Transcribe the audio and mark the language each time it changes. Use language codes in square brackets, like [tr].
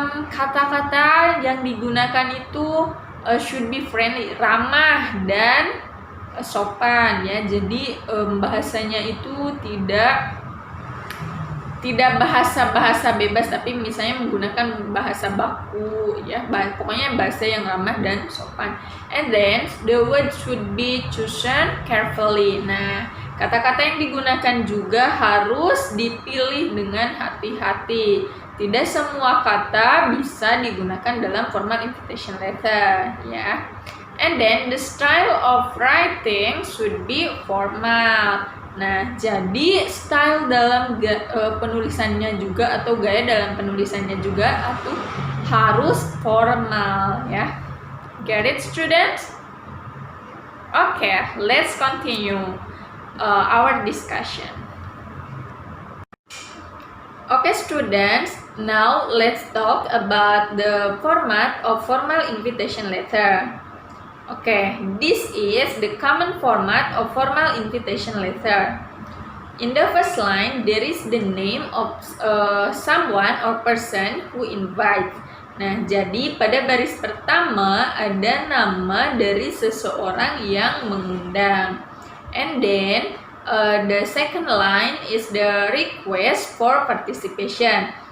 [id] Kata-kata yang digunakan itu [en] should be friendly, [id] ramah dan sopan, ya. Jadi bahasanya itu tidak bahasa bebas, tapi misalnya menggunakan bahasa baku, ya, pokoknya bahasa yang ramah dan sopan. [en] And then the word should be chosen carefully. [id] Nah, kata-kata yang digunakan juga harus dipilih dengan hati-hati. Tidak semua kata bisa digunakan dalam formal invitation letter, ya. [en] And then the style of writing should be formal. [id] Nah, jadi style dalam penulisannya juga atau gaya dalam penulisannya juga harus formal, ya. [en] Get it, students? Okay, let's continue our discussion. Okay, students, now let's talk about the format of formal invitation letter. Okay, this is the common format of formal invitation letter. In the first line, there is the name of someone or person who invites. [id] Nah, jadi pada baris pertama ada nama dari seseorang yang mengundang. [en] And then the second line is the request for participation.